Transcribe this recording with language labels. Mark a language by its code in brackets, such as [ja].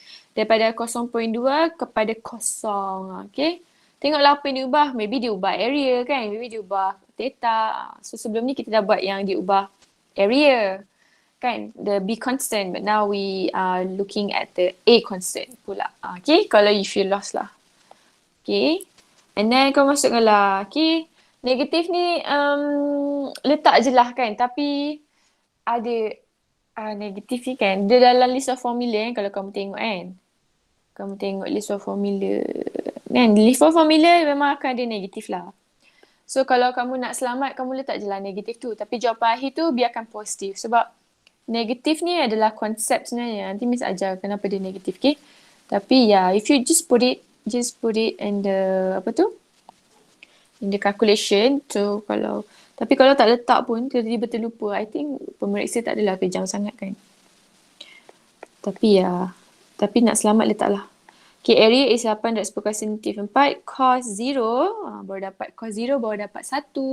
[ms] Daripada 0.2 kepada kosong. Okay. Tengoklah apa yang diubah. Maybe diubah area kan. Maybe diubah theta. So sebelum ni kita dah buat yang diubah area. Kan. [en] The B constant. But now we are looking at the A constant pula. [ms] Okay. Kalau [en] you feel lost [ms] lah. Okay. [en] And then [ms] kau masukkan lah. Okay. Negatif ni letak je lah kan. Tapi ada negatif ni kan. Dia dalam list of formula kalau kamu tengok kan. Kamu tengok list of formula. Kan, list of formula memang akan ada negatif lah. So kalau kamu nak selamat, kamu letak je lah negatif tu. Tapi jawapan akhir tu biarkan positif. Sebab negatif ni adalah konsep sebenarnya. Nanti Miss ajar kenapa dia negatif, okay? Tapi ya, [en] if you just put it in the, in the calculation. [ms] So tapi kalau tak letak pun, tiba-tiba terlupa. [en] I think [ms] pemeriksa tak adalah kejam sangat kan. Tapi nak selamat letaklah. Okay, area is 8 darab 10 kuasa negatif 4. Cos 0, baru dapat cos 0, baru dapat 1.